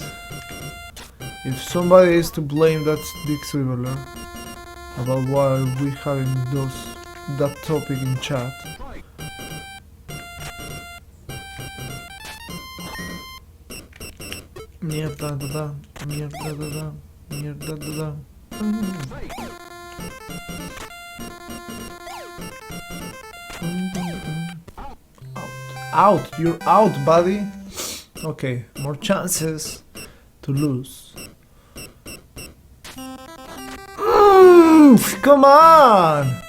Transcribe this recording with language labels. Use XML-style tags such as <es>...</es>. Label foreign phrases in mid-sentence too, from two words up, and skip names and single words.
<en>If somebody is to blame, that's Dick Swiveller. About why we having that topic in chat. Mierda da da, mierda da da, mierda da da. Out, you're out, buddy. Okay, more chances to lose. Come on!</en>